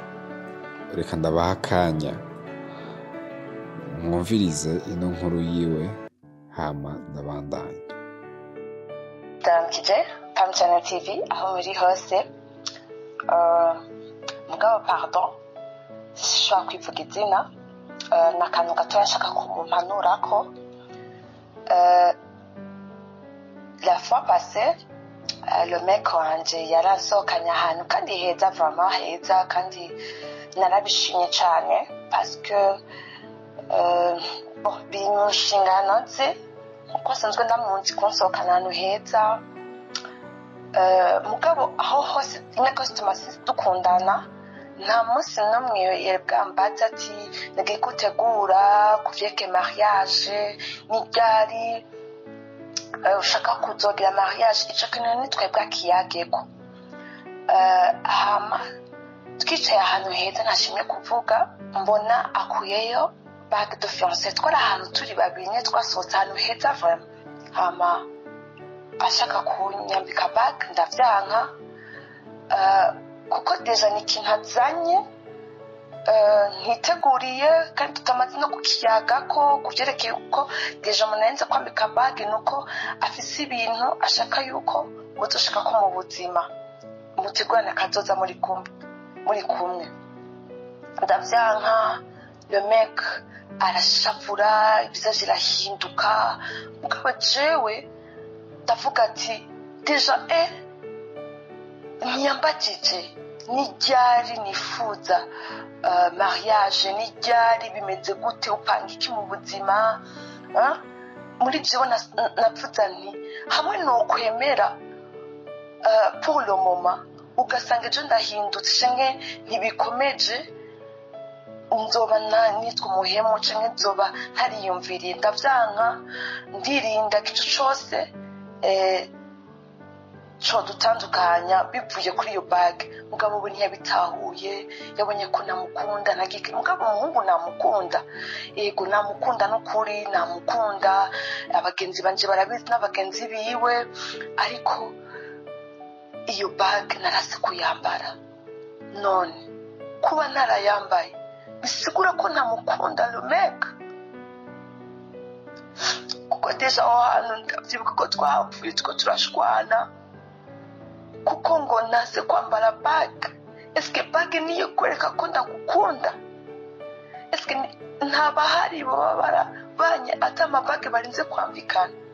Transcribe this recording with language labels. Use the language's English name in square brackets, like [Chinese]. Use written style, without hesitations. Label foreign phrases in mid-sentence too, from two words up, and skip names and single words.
[Rundi] Reka ndabaha akanya mwumvirize ino nkuru yiwe hama ndabandanya. Ndaramukije Pam Channel TV aho muri hose. Mugabo pardon sishobora kwivuga izina, n'akantu gatoya nshaka kumpanurako. [French] La fois passée, le mec [Rundi] wanje yarasohokanye ahantu kandi heza, vraiment heza, kandi narabishimye cyane [French] parce que [Rundi] biri mu nshingano ze, kuko asanzwe ndamuzi kunsohokana ahantu heza. Mugabo aho hose rimwe kose tumaze dukundana, nta munsi n'umwe yabwambaza ati nagiye gutegura kuvyeke mariage n'iryari ushaka kuzogira mariage. Ico kintu ni twebwe akiyageko. Hama twicaye ahantu heza ntashimye kuvuga, mbona akuyeyo [French] bague de fiancée. [Rundi] Twari ahantu turi babiri, twasohotse ahantu heza vraiment. Hama ashaka kunyambika bague ndavyanka, kuko deja ni ikintu azanye ntiteguriye kandi tutamaze no kukiyagako kuvyerekeye uko deja munenze kwambika bague, nuko afise ibintu ashaka yuko muzoshika ko mu buzima mutegurana kazoza muri kumwe. Ndavyanka, [French] le mec [Rundi] arashavura, ibisage irahinduka. Mugabo jewe ndavuga ati deja ntiyambajije n'iryari nifuza mariage, n'iryari bimeze gute, upanga iki mu buzima. Muri byo navuza nti hamwe no kwemera [French] pour le moment [Rundi] ugasanga ejo ndahindutse canke ntibikomeje, nzoba nitwa umuhemu canke nzoba ntariyumviriye. Ndavyanka, ndirinda ico cose co dutandukanya bivuye kuri iyo bague. Mugabo we ntiyabitahuye, yabonye ko namukunda nagike. Mugabo umuhungu namukunda, yego namukunda n'ukuri, namukunda, abagenzi banje barabizi n'abagenzi biwe, ariko iyo bague narase kuyambara. None kuba narayambaye bisigura ko namukunda [French] le mec, [Rundi] kuko deja aho hantu ndavyibuka ko twapfuye tuko turashwana kuko ngo nase kwambara bague. Eske bague niyo kwereka ko ndagukunda? Eske ntabahari baba barabanye ata amabague barinze kwambikana?